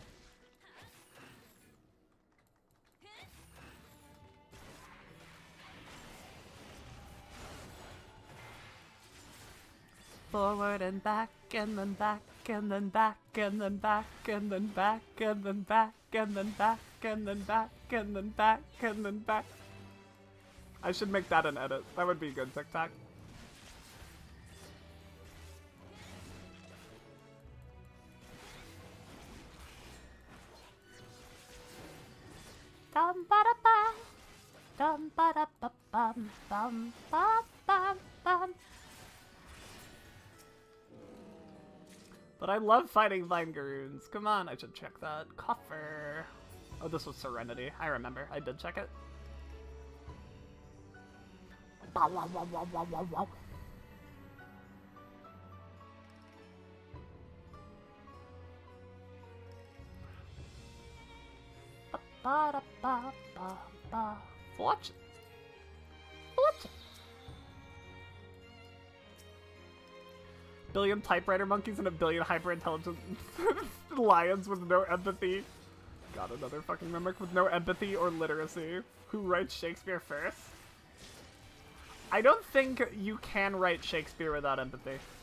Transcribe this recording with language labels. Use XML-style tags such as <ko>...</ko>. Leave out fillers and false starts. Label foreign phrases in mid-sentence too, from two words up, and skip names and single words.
<en>Forward and back, and then back, and then back, and then back, and then back, and then back, and then back, and then back, and then back, and then back. I should make that an edit. That would be good, TikTok. Dum ba da ba, dum ba da ba bum bum ba bum bum. But I love fighting Vine Garoons. Come on, I should check that. Coffer. Oh, this was Serenity. I remember. I did check it. Bow, wow, wow, wow, wow, wow, wow. Ba, ba, ba, ba, ba. Fortune. Fortune. Billion typewriter monkeys and a billion hyper-intelligent lions with no empathy. Got another fucking mimic with no empathy or literacy. Who writes Shakespeare first? I don't think you can write Shakespeare without empathy.</en>